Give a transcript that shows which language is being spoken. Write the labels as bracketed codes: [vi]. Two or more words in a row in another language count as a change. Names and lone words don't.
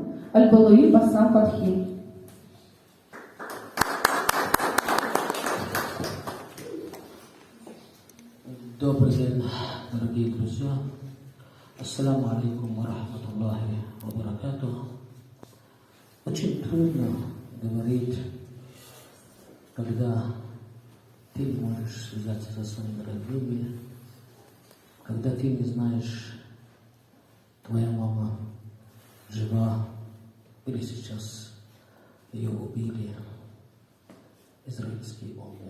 [ru] Аль-Балуи Басам Фатхи. Добрый день, дорогие друзья. [ar] السلام عليكم ورحمة الله وبركاته. [ru] Очень трудно говорить, когда ты не можешь связаться со своими родными, когда ты не знаешь, твоя мама жива или сейчас ее убили израильские бомбы.